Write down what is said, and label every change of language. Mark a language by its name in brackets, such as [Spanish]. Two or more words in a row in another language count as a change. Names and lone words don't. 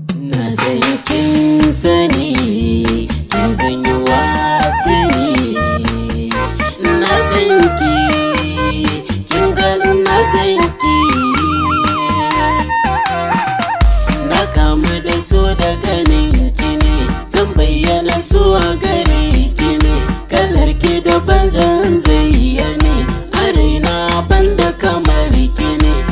[Hausa] Na san kin sani, kin san [English] you are to me. [Hausa] Na san ki, kin ga na san ki. Na kamu da so da ganin ki ne, zan bayyana so a gare ki ne. Kalar ki daban zan zayyane, a raina ban da kamar ki ne.